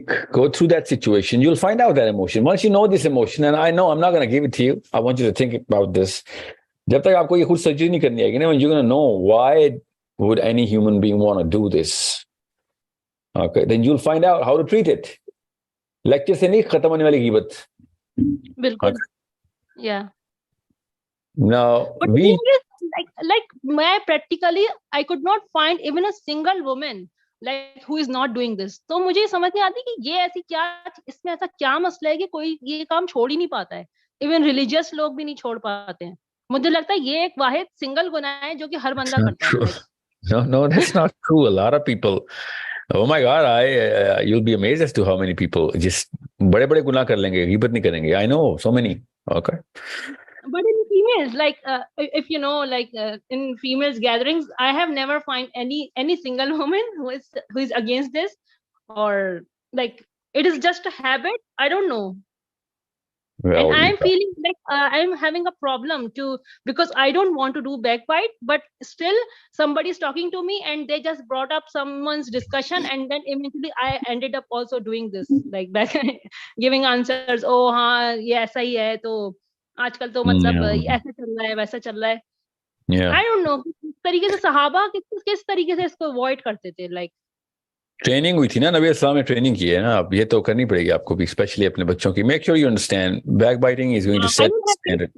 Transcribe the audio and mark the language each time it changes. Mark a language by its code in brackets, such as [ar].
[en] Go through that situation. You'll find out that emotion. Once you know this emotion, and I know I'm not going to give it to you. I want you to think about this. [hi] जब तक आपको ये खुद surgery नहीं करनी आएगी ना, [en] when you're going to know why would any human being want to do this? Okay, then you'll find out how to treat it. [hi] Lecture से नहीं खत्म होने वाली गिबत. बिल्कुल. [en] Okay. Yeah. Now But the thing is, like मैं practically I could not find even a single woman like who is not doing this. [hi] तो मुझे ये समझ नहीं आती कि ये ऐसी क्या, इसमें ऐसा क्या मसला है कि कोई ये काम छोड़ ही नहीं पाता है. Even religious लोग भी नहीं छोड़ पाते हैं. मुझे लगता है ये एक वाहिद सिंगल गुनाह है जो कि हर बंदा करता है. [en] Like, no, that's not true. A lot of people. Oh my God, you'll be amazed as to how many people just [hi] बड़े-बड़े गुनाह कर लेंगे, गिबत नहीं करेंगे. [en] I know so many. Okay. But in females, like if you know, like in females gatherings, I have never find any single woman who is against this, or like it is just a habit. I don't know. Well, and I'm feeling like I'm having a problem too, because I don't want to do backbite, but still somebody's talking to me and they just brought up someone's discussion, and then eventually I ended up also doing this, like back giving answers. [hi] Oh हाँ ये ऐसा ही है, तो आजकल तो मतलब ऐसा चल रहा है, वैसा चल रहा है. [en] I don't know [hi] किस तरीके से सहाबा किस तरीके से इसको अवॉइड करते थे. [en] like [hi] ट्रेनिंग हुई थी ना, नबी इस्लाम ने ट्रेनिंग की है ना, अब ये तो करनी पड़ेगी आपको भी, स्पेशली अपने बच्चों की. [en] Make sure you understand backbiting is going to set standard.